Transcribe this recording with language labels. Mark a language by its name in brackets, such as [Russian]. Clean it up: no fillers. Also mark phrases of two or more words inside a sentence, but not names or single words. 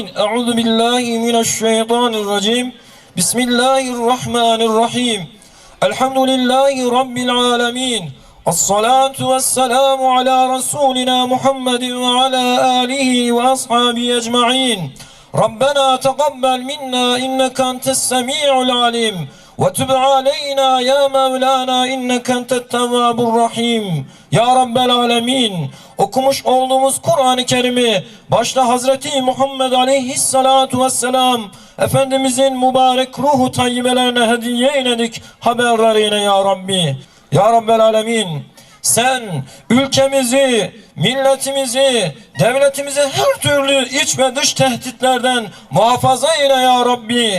[Arabic] أعوذ بالله من الشيطان الرجيم بسم الله الرحمن الرحيم الحمد لله رب العالمين الصلاة والسلام على رسولنا محمد وعلى آله وأصحابه أجمعين ربنا تقبل منا إنك أنت السميع العليم وتب علينا يا مولانا إنك أنت التواب الرحيم يا رب العالمين. [Turkish] Okumuş olduğumuz Kur'an-ı Kerim'i başta Hazreti Muhammed [Arabic] عليه الصلاة والسلام [Turkish] Efendimizin mübarek ruhu tayyibelerine hediye eyledik haberlerine [Arabic] يا ربي. يا رب العالمين, [Turkish] sen ülkemizi, milletimizi, devletimizi her türlü iç ve dış tehditlerden muhafaza eyle [Arabic] يا ربي.